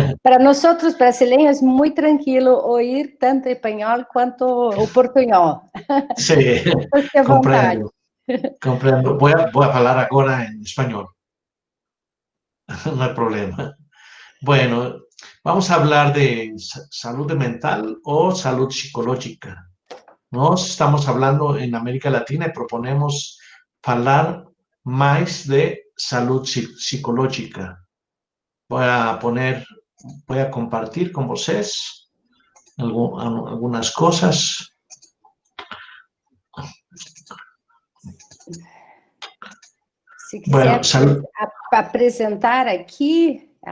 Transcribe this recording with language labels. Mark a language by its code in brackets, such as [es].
[pt] Para nós outros brasileiros, muito tranquilo ouvir tanto espanhol quanto o portunhol. [es] Sí, comprendo. Voy a falar agora en español. No hay problema. Bueno, vamos a hablar de salud mental o salud psicológica. [pt] Nós estamos [es] hablando en América Latina y proponemos hablar más de salud psicológica. Voy a compartir con vocês algunas cosas. [pt] Se quiser apresentar aqui...